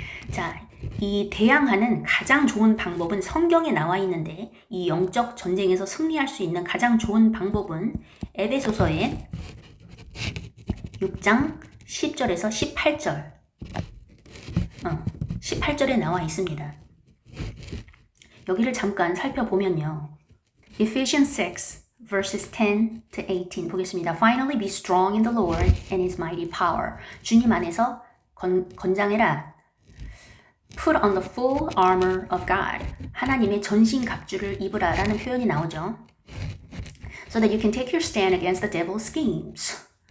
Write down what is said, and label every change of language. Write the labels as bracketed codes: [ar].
[ko] 자, 이 대항하는 가장 좋은 방법은 성경에 나와 있는데, 이 영적 전쟁에서 승리할 수 있는 가장 좋은 방법은 에베소서의 6장 10절에서 18절 18절에 나와 있습니다. 여기를 잠깐 살펴보면요, [en] Ephesians 6 verses 10 to 18 [ko] 보겠습니다. [en] Finally be strong in the Lord and His mighty power. [ko] 주님 안에서 건장해라. [en] Put on the full armor of God. [ko] 하나님의 전신 갑주를 입으라 라는 표현이 나오죠. [en] So that you can take your stand against the devil's schemes.